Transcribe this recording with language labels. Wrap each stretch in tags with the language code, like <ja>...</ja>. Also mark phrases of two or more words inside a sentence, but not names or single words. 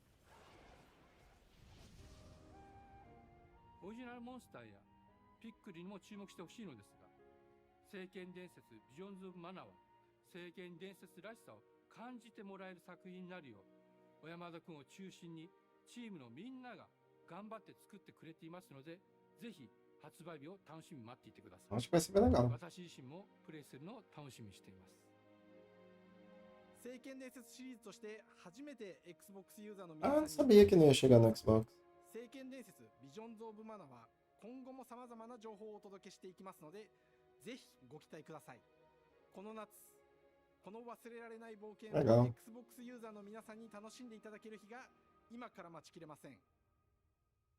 <ja>オリジナルモンスターやピックルにも注目してほしいのですが、聖剣伝説ビジョンズ・オブ・マナは聖剣伝説らしさを感じてもらえる作品になるよう、小山田君を中心にチームのみんなが頑張って作ってくれていますので、ぜひ発売日を楽しみに待っていてください。私自身もプレイするのを楽しみにしています。聖剣伝説シリーズとして初めて Xbox ユーザーの皆さん</ja> <pt>sabia que não ia chegar no Xbox.</pt> <ja>聖剣伝説ビジョンズ・オブ・マナは今後も様々な情報をお届けしていきますので、ぜひご期待ください。この夏、この忘れられない冒険を Xbox ユーザーの皆さんに楽しんでいただける日が今から待ちきれません。</ja>